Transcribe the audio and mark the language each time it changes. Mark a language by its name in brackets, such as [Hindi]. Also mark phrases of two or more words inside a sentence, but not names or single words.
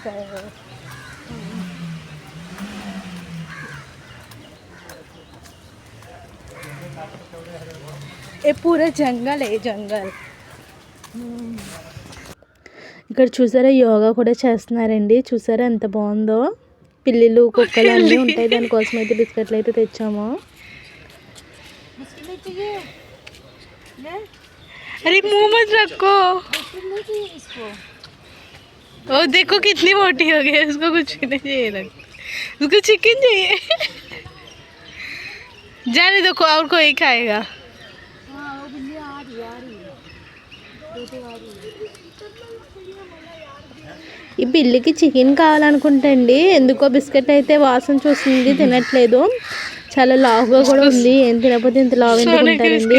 [Hindi] पूरे जंगल जंगल. [Telugu] ఇక్కడ చూసారా, యోగా కూడా చేస్తున్నారండి. చూసారా ఎంత బాగుందో. పిల్లులు కుక్కలు అన్నీ ఉంటాయి. దానికోసం అయితే బిస్కెట్లు అయితే తెచ్చాము. [Hindi] अरे मुंह मत रखो। ओ देखो कितनी मोटी हो गई, उसको कुछ नहीं चाहिए, उसको चिकन चाहिए। जाने दो, और कोई खाएगा। [Telugu] ఈ పిల్లికి చికెన్ కావాలనుకుంటా అండి. ఎందుకో బిస్కెట్ అయితే వాసన చూస్తుంది, తినట్లేదు. చాలా లావుగా కూడా ఉంది. ఏం తినకపోతే ఇంత లావు ఎందుకుంటారండి.